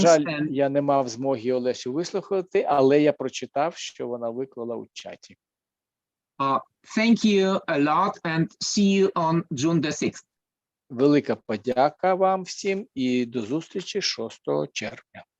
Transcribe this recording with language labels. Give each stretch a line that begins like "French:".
Ukrainian: жаль, я не мав змоги Олесю вислухати, але я прочитав, що вона виклала у чаті.
English: Thank you a lot and see you on June the 6th.
Ukrainian: Велика подяка вам всім і до зустрічі 6 червня.